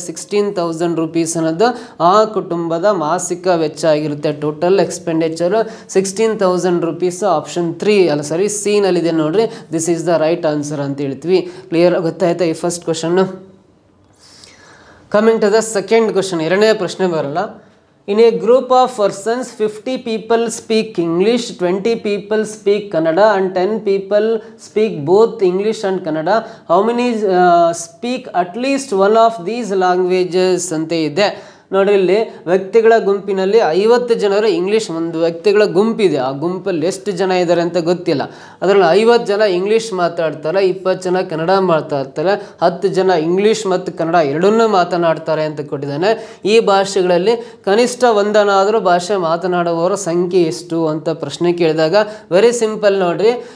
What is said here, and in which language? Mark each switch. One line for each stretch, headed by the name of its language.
Kannada: 16,000 rupees ಅನ್ನೋದು ಆ ಕುಟುಂಬದ ಮಾಸಿಕ ವೆಚ್ಚ ಆಗಿರುತ್ತೆ. Total expenditure 16,000 rupees. ಆಪ್ಷನ್ 3 ಅಲ್ಲ ಸಾರಿ ಸಿ ನಲ್ಲಿದೆ ನೋಡ್ರಿ.
English: this is the right answer
Kannada: ಅಂತ ಹೇಳ್ತೀವಿ. ಕ್ಲಿಯರ್ ಗೊತ್ತಾಯ್ತಾ ಈ first question?
English: coming to the second question,
Kannada: ಎರಡನೇ ಪ್ರಶ್ನೆ ಬರಲ್ಲ.
English: In a group of persons, 50 people speak English, 20 people speak Kannada and 10 people speak both English and Kannada. How many speak at least one of these languages ಅಂತ ಇದೆ.
Kannada: ನೋಡ್ರಿ, ಇಲ್ಲಿ ವ್ಯಕ್ತಿಗಳ ಗುಂಪಿನಲ್ಲಿ 50 ಜನರು ಇಂಗ್ಲೀಷ್, ಒಂದು ವ್ಯಕ್ತಿಗಳ ಗುಂಪಿದೆ, ಆ ಗುಂಪಲ್ಲಿ ಎಷ್ಟು ಜನ ಇದ್ದಾರೆ ಅಂತ ಗೊತ್ತಿಲ್ಲ. ಅದರಲ್ಲಿ 50 ಜನ ಇಂಗ್ಲೀಷ್ ಮಾತಾಡ್ತಾರೆ, 20 ಜನ ಕನ್ನಡ ಮಾತಾಡ್ತಾರೆ, 10 ಜನ ಇಂಗ್ಲೀಷ್ ಮತ್ತು ಕನ್ನಡ ಎರಡನ್ನೂ ಮಾತನಾಡ್ತಾರೆ ಅಂತ ಕೊಟ್ಟಿದ್ದಾನೆ. ಈ ಭಾಷೆಗಳಲ್ಲಿ ಕನಿಷ್ಠ ಒಂದನಾದರೂ ಭಾಷೆ ಮಾತನಾಡುವವರ ಸಂಖ್ಯೆ ಎಷ್ಟು ಅಂತ ಪ್ರಶ್ನೆ ಕೇಳಿದಾಗ
English: very simple
Kannada: ನೋಡ್ರಿ.